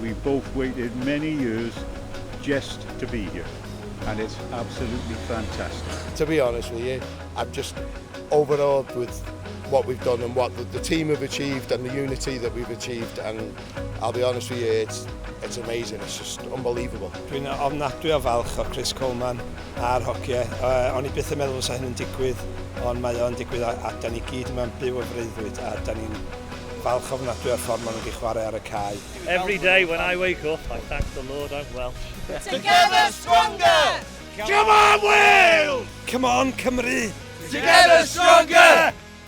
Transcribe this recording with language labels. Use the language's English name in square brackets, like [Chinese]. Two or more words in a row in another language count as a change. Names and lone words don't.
[English] We both waited many years just to be here, and it's absolutely fantastic. To be honest with you, I'm just overawed with what we've done and what the team have achieved and the unity that we've achieved, and I'll be honest with you, it's amazing, it's just unbelievable. [Welsh] Dwi'n ofnadwy o falch o Chris Coleman a'r hogiau. O'n I byth yn meddwl fysa hyn yn digwydd, ond mae o'n digwydd a da ni gyd yma'n byw o freuddwyd a da ni'n falch ofnadwy o'r ffordd maen nhw wedi chwarae ar y cae. [English] Every day when I wake up, I thank the Lord I'm Welsh. Together stronger! Come on Wales! Come on Cymru! Together stronger!